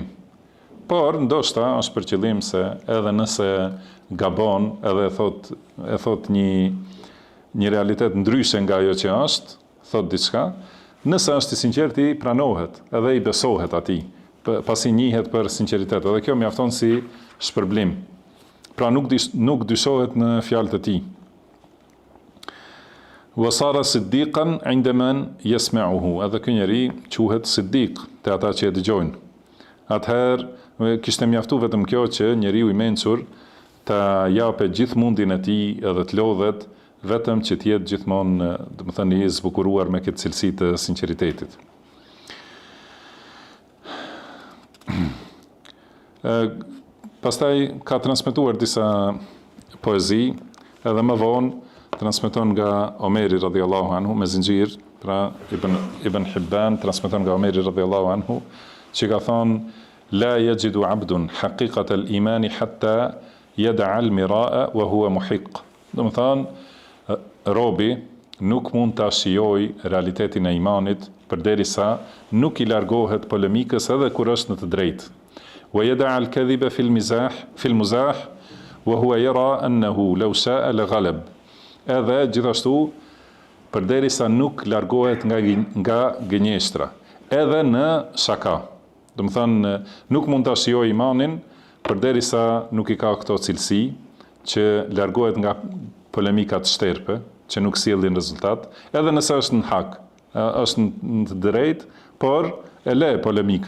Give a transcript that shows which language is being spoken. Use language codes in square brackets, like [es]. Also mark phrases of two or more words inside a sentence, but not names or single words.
[sq] Por ndoshta është për qëllim se edhe nëse gabon, edhe e thot një realitet ndryshe nga ajo që është, thot diçka, nëse është i sinqerti pranohet edhe i besohet atij, pasi njihet për sinqeritet. Edhe kjo mjafton si shpërblim. Pra nuk dyshohet në fjalët e tij. [ar] وصار صديقا عند من يسمعه. [sq] Edhe ky njeri quhet siddiq te ata që e dëgjojnë. Atëherë kishte mjaftu vetëm kjo që njeriu i mençur ta japë gjithë mundin e tij edhe të lodhet vetëm që të jetë gjithmonë, do të thënë, i zbukuruar me këtë cilësi të sinqeritetit. Pastaj ka transmetuar disa poezi, edhe më vonë transmeton nga Omeri [ar] رضي الله عنه [sq] me zinxhir, pra Ibn Hibban transmeton nga Omeri [ar] رضي الله عنه, [sq] që ka thonë [ar] لا يجد عبد حقيقة الإيمان حتى يدع المراء وهو محق. [sq] Do të thonë robi nuk mund ta shijojë realitetin e imanit përderisa nuk i largohet polemikës edhe kur është në të drejtë. [ar] ويدع الكذب في المزاح وهو يرى أنه لو شاء لغلب. [sq] Edhe gjithashtu përderisa nuk largohet nga gënjeshtra, edhe në shaka. Do të thonë nuk mund ta shijojë imanin përderisa nuk i ka këto cilësi që largohet nga polemikat shterpe, që nuk sjellin rezultat, edhe nëse është në hak, është në të drejtë, por e le polemikën.